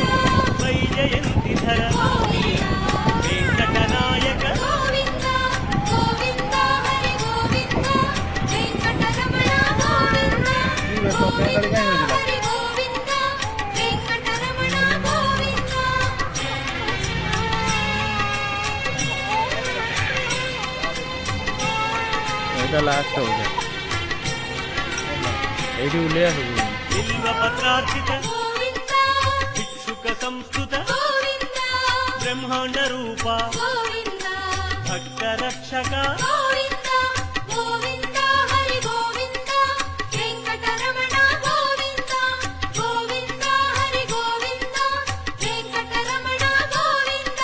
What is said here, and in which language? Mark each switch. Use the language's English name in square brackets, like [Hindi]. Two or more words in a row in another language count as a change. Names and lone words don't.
[Sanskrit] वैजयन्तिधर वेंकटनायक गोविंद गोविंद हरि गोविंद वेंकटरमण गोविंद गोविंद हरि गोविंद वेंकटरमण गोविंद [Odia] ଏଇଟା ଲାଷ୍ଟ ହଉଛି ଏଇଠି ଉଲେଇବା ସବୁ [Sanskrit] बिल्वपत्रार्चित गोविंद भिक्षुक संस्तुत गोविंद ब्रह्मांड रूप गोविंद भक्त रक्षक गोविंद गोविंद हरि गोविंद वेंकटरमण गोविंद गोविंद हरि गोविंद वेंकटरमण गोविंद